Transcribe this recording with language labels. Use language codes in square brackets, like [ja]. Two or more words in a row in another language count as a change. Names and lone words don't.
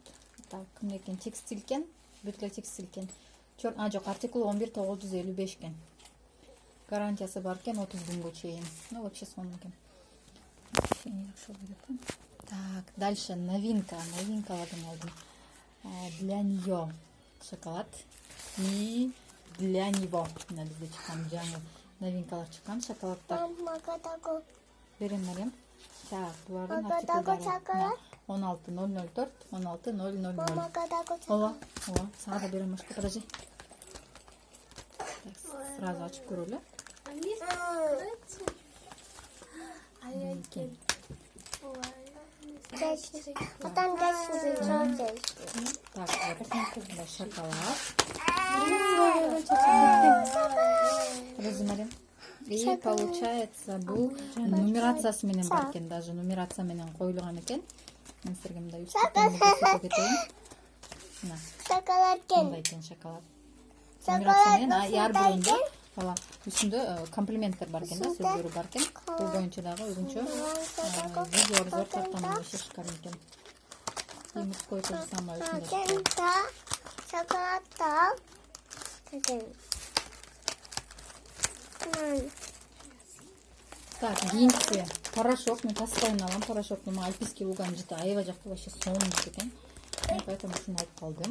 [ky] Так, кимдекен текстиль экен, бүт текстиль экен. Жок, артикул 11 955 экен. Гарантиясы бар экен 30 күнгө чейин. [ru] Ну, вообще [ky] сонун экен. [ru] Так, дальше новинка алдым. Для нее шоколад и для него. [ky] Надо чыккан жаңы новинкалар чыккан шоколадтар. Берем, Мариям. Так, булардын артикулдары 16004, 16000. Ооба, сага да берем, башка, подожди. Сразу ачып көрөлү. [ru] Так, вот шоколад. Размерим. И получается [ky] бул нумерациясы менен бар экен, даже нумерация менен коюлган экен. Мен силерге мындай көрсөтөп кетейин. Мына. Шоколад экен. Мындай экен шоколад. Нумерация менен ар биринде ооба үстүндө комплименттер бар экен да, сөздөрү бар экен. Бул боюнча дагы өзүнчө видео обзор тарткан [ru] вообще шикарный [ky] экен. [ru] И мужской то же самое үстүндө. [ky] Шоколадта. Так, гинси, порошок, мен постоянно алам порошок, [ru] но альпийский [ky] луган жыты аябай жакты, вообще сонун экен. Мен поэтому ушуну алып калдым.